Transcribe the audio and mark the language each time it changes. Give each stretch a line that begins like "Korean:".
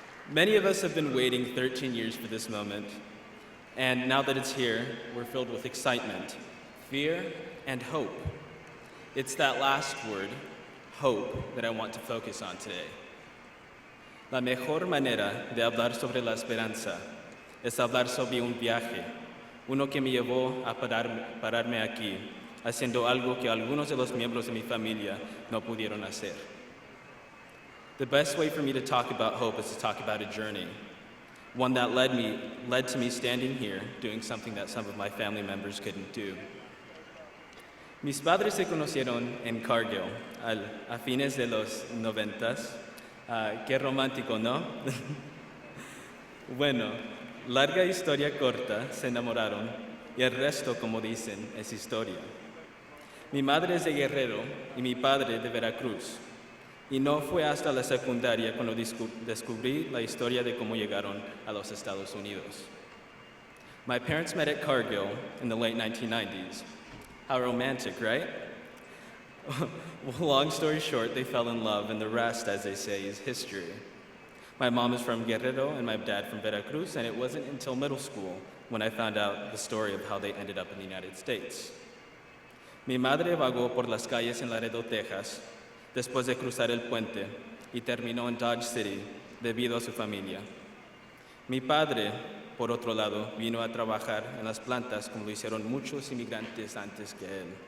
English: Many of us have been waiting 13 years for this moment, and now that it's here, we're filled with excitement, fear, and hope. It's that last word, hope, that I want to focus on today.
Spanish: La mejor manera de hablar sobre la esperanza es hablar sobre un viaje, uno que me llevó a pararme aquí, haciendo algo que algunos de los miembros de mi familia no pudieron hacer.
English: The best way for me to talk about hope is to talk about a journey, one that led to me standing here doing something that some of my family members couldn't do.
Spanish: Mis padres se conocieron en Cargill a fines de los 90s. Qué romántico, ¿no? Bueno, larga historia corta, se enamoraron y el resto, como dicen, es historia. Mi madre es de Guerrero y mi padre de Veracruz. Y no fue hasta la secundaria cuando descubrí la historia de cómo llegaron a los Estados Unidos.
English: My parents met at Cargill in the late 1990s. How romantic, right? Well, long story short, they fell in love, and the rest, as they say, is history. My mom is from Guerrero and my dad from Veracruz, and it wasn't until middle school when I found out the story of how they ended up in the United States.
Spanish: Mi madre vagó por las calles en Laredo, Texas, después de cruzar el puente, y terminó en Dodge City debido a su familia. Mi padre, por otro lado, vino a trabajar en las plantas como lo hicieron muchos inmigrantes antes que él.